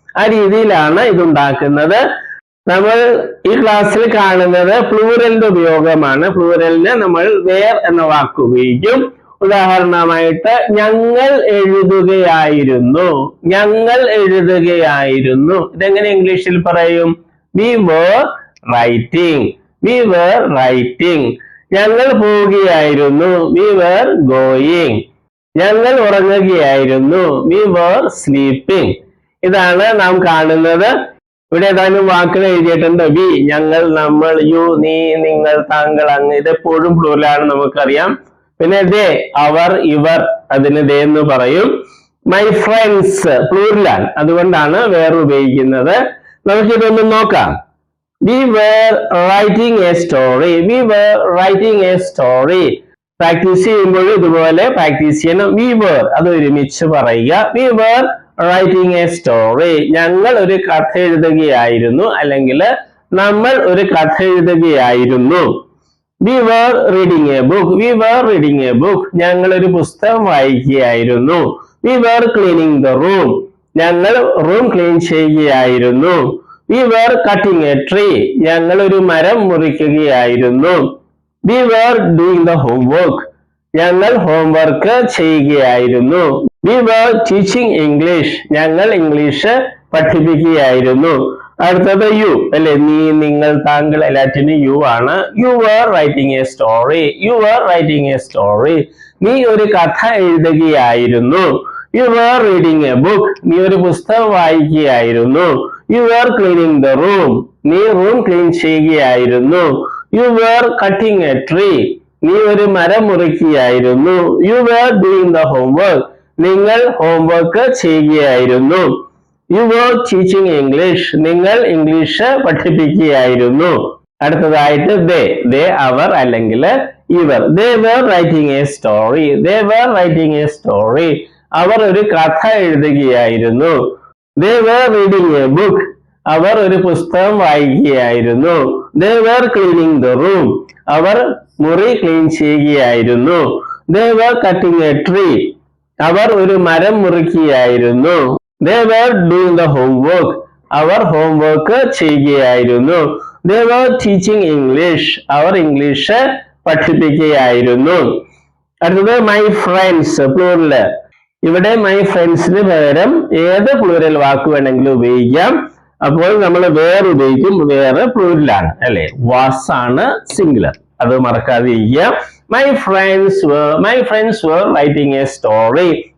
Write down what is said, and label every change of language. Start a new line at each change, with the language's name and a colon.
Malayalam: ആ രീതിയിലാണ് ഇതുണ്ടാക്കുന്നത്. നമ്മൾ ഈ ക്ലാസ്സിൽ കാണുന്നത് പ്ലൂറലിന്റെ ഉപയോഗമാണ്. പ്ലൂറലിന് നമ്മൾ വേർ എന്ന വാക്ക് ഉപയോഗിക്കും. ഉദാഹരണമായിട്ട് ഞങ്ങൾ എഴുതുകയായിരുന്നു, ഞങ്ങൾ എഴുതുകയായിരുന്നു. ഇതെങ്ങനെ ഇംഗ്ലീഷിൽ പറയും?
English: We were writing, we were writing.
Malayalam: ഞങ്ങൾ പോവുകയായിരുന്നു,
English: we were going.
Malayalam: ഞങ്ങൾ ഉറങ്ങുകയായിരുന്നു,
English: we were sleeping.
Malayalam: ഇതാണ് നാം കാണുന്നത്. ഇവിടെ ഏതാനും വാക്കുകൾ എഴുതിയിട്ടുണ്ട്. വി, ഞങ്ങൾ, നമ്മൾ, യു, നീ, നിങ്ങൾ, താങ്കൾ, അങ്ങ്. ഇതെപ്പോഴും പ്ലൂറലാണ്, നമുക്കറിയാം. പിന്നെ ദേ, അവർ, ഇവർ, അതിന് ദേ എന്ന് പറയും.
English: my friends
Malayalam: പ്ലൂറലാണ്, അതുകൊണ്ടാണ് വേറെ ഉപയോഗിക്കുന്നത്. നമുക്കിതൊന്ന് നോക്കാം.
English: We were writing a story, we were writing a story.
Malayalam: Practice ചെയ്യുമ്പോൾ ഇതുപോലെ പ്രാക്ടീസ് ചെയ്യണം.
English: We were,
Malayalam: അത് ഒരുമിച്ച് പറയുക.
English: We were writing a story.
Malayalam: ഞങ്ങൾ ഒരു കഥ എഴുതുകയായിരുന്നു, അല്ലെങ്കിൽ നമ്മൾ ഒരു കഥ എഴുതുകയായിരുന്നു.
English: We were reading a book, we were reading a book.
Malayalam: ഞങ്ങൾ ഒരു പുസ്തകം വായിക്കുകയായിരുന്നു.
English: We were cleaning the room.
Malayalam: ഞങ്ങൾ റൂം ക്ലീൻ ചെയ്യുകയായിരുന്നു.
English: We were cutting a tree.
Malayalam: ഞങ്ങൾ ഒരു മരം മുറിക്കുകയായിരുന്നു.
English: We were doing the homework.
Malayalam: ഞങ്ങൾ ഹോംവർക്ക് ചെയ്യുകയായിരുന്നു.
English: We were teaching English.
Malayalam: ഞങ്ങൾ ഇംഗ്ലീഷ് പഠിപ്പിക്കുകയായിരുന്നു. അടുത്തത് യു, അല്ലെ? നീ, നിങ്ങൾ, താങ്കൾ, എല്ലാറ്റിനും യു ആണ്.
English: You were writing a story, you were writing a story.
Malayalam: നീ ഒരു കഥ എഴുതുകയായിരുന്നു.
English: You were reading a book.
Malayalam: നീ ഒരു പുസ്തകം വായിക്കുകയായിരുന്നു.
English: You were cleaning the room.
Malayalam: നീ റൂം ക്ലീൻ ചെയ്യുകയായിരുന്നു.
English: You were cutting a tree.
Malayalam: നീ ഒരു മരം മുറിക്കുകയായിരുന്നു.
English: You were doing the homework.
Malayalam: നിങ്ങൾ ഹോംവർക്ക് ചെയ്യുകയായിരുന്നു.
English: You were teaching English.
Malayalam: നിങ്ങൾ ഇംഗ്ലീഷ് പഠിപ്പിക്കുകയായിരുന്നു. അടുത്തതായിട്ട് they, അവർ അല്ലെങ്കിൽ ഇവർ.
English: They were writing a story, they were writing a story.
Malayalam: അവർ ഒരു കഥ എഴുതുകയായിരുന്നു.
English: They were reading a book.
Malayalam: അവർ ഒരു പുസ്തകം വായിക്കുകയായിരുന്നു.
English: They were cleaning the room.
Malayalam: അവർ മുറി ക്ലീൻ ചെയ്യുകയായിരുന്നു.
English: They were cutting a tree.
Malayalam: അവർ ഒരു മരം മുറിക്കുകയായിരുന്നു.
English: They were doing the homework.
Malayalam: Our homework ചെയ്യുകയായിരുന്നു.
English: They were teaching English.
Malayalam: Our English പഠിപ്പിക്കുകയായിരുന്നു. അടുത്തത്
English: my friends
Malayalam: പ്ലൂറൽ. ഇവിടെ my ഫ്രണ്ട്സിന് പകരം ഏത് പ്ലൂറൽ വാക്ക് വേണമെങ്കിലും ഉപയോഗിക്കാം. അപ്പോൾ നമ്മൾ വേർ ഉപയോഗിക്കും. വേറെ പ്ലൂറലാണ്, അല്ലെ? വാസ് ആണ് സിംഗുലർ, അത് മറക്കാതെ ഇരിക്കുക.
English: My friends were writing a story.